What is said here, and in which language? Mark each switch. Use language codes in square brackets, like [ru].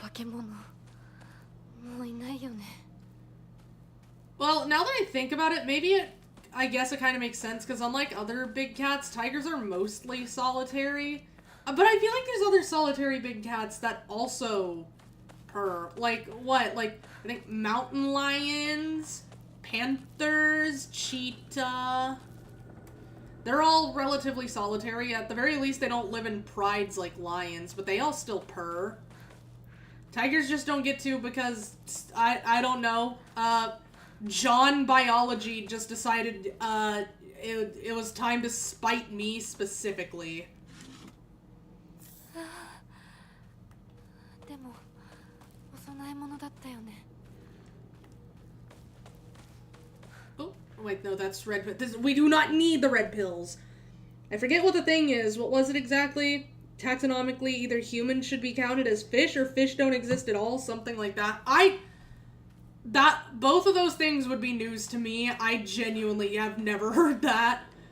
[ja] 化け物、もういないよね。 [en] Well, now that I think about it, maybe I guess it kind of makes sense, because unlike other big cats, tigers are mostly solitary. But I feel like there's other solitary big cats that also purr. Like, what? Like, I think mountain lions, panthers, cheetah. They're all relatively solitary. At the very least, they don't live in prides like lions, but they all still purr. Tigers just don't get to because, I don't know, John Biology just decided it was time to spite me specifically. [ja] でも、お供え物だったよね。 [en] Oh, Wait, no, that's red. We do not need the red pills. I forget what the thing is. What was it exactly? Taxonomically, either humans should be counted as fish or fish don't exist at all. Something like that. Both of those things would be news to me. I genuinely have never heard that.